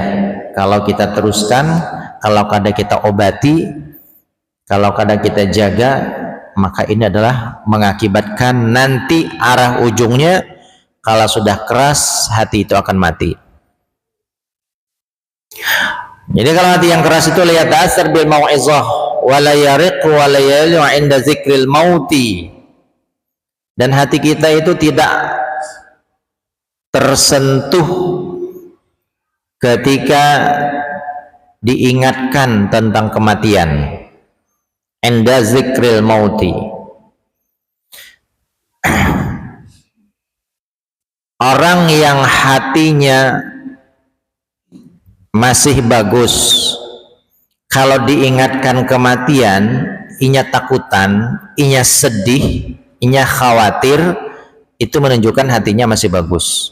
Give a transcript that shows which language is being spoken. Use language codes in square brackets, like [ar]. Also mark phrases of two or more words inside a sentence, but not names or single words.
[id] Kalau kita teruskan, kalau kada kita obati, kalau kada kita jaga, maka ini adalah mengakibatkan nanti arah ujungnya, kalau sudah keras, hati itu akan mati. Jadi kalau hati yang keras itu lihat [ar] asar bil mau'izah wa la yariq wa la yalu 'inda zikril mauti. [id] Dan hati kita itu tidak tersentuh ketika diingatkan tentang kematian. [ar] 'Inda zikril mauti. [id] Orang yang hatinya masih bagus, kalau diingatkan kematian, inya takutan, inya sedih, inya khawatir, itu menunjukkan hatinya masih bagus.